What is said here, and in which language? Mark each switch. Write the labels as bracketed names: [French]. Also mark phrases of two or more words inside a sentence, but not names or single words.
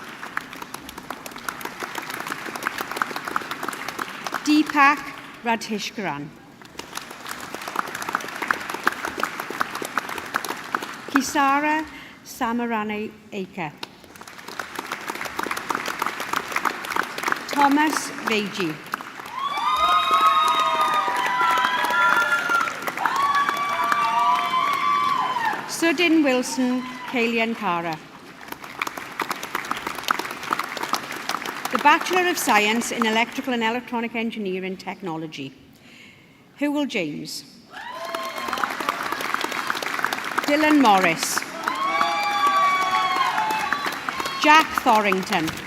[English] Deepak Radhishkaran, Kisara Samarani Aker, Thomas Veji, Sudin Wilson Kalian Kara. The Bachelor of Science in Electrical and Electronic Engineering Technology. Hywel James. Dylan Morris. Jack Thorrington.